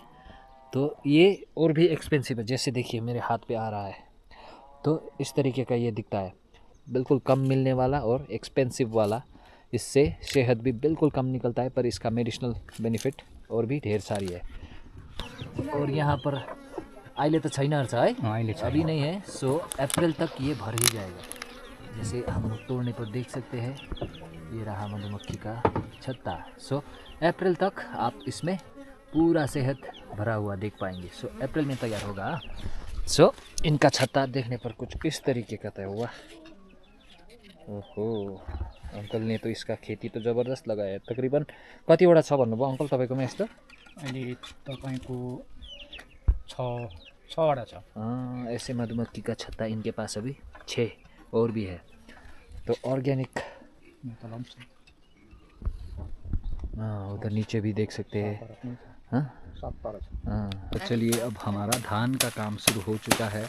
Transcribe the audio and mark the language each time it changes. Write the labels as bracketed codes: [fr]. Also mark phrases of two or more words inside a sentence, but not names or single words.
[hi] तो ये और भी एक्सपेंसिव है, जैसे देखिए मेरे हाथ पे आ रहा है, तो इस तरीके का ये दिखता है, बिल्कुल कम मिलने वाला और एक्सपेंसिव वाला। इससे शहद भी बिल्कुल कम निकलता है, पर इसका [en] medicinal benefit [hi] और भी ढेर सारी है। [ne] और यहाँ पर अहिले तो छैन रहेछ है, अहिले छैन। [hi] अभी नहीं है। सो अप्रैल तक ये भर ही जाएगा। जैसे हम लोग तोड़ने पर देख सकते हैं, ये रहा मधुमक्खी का छत्ता। सो अप्रैल तक आप इसमें पूरा शहद भरा हुआ देख पाएंगे। सो अप्रैल में तैयार होगा। सो इनका छत्ता देखने पर कुछ इस तरीके का तय हुआ। ओहो, अंकल ने तो इसका खेती तो ज़बरदस्त लगाया है। [ne] तकरीबन कतिवटा छ भन्नुभयो अंकल तपाईँकोमा यस्तो? अहिले तपाईँको 6वटा छ। [hi] ऐसे मधुमक्खी का छत्ता इनके पास अभी 6 और भी है। तो ऑर्गेनिक, उधर नीचे भी देख सकते हैं। हाँ, तो चलिए अब हमारा धान का काम शुरू हो चुका है।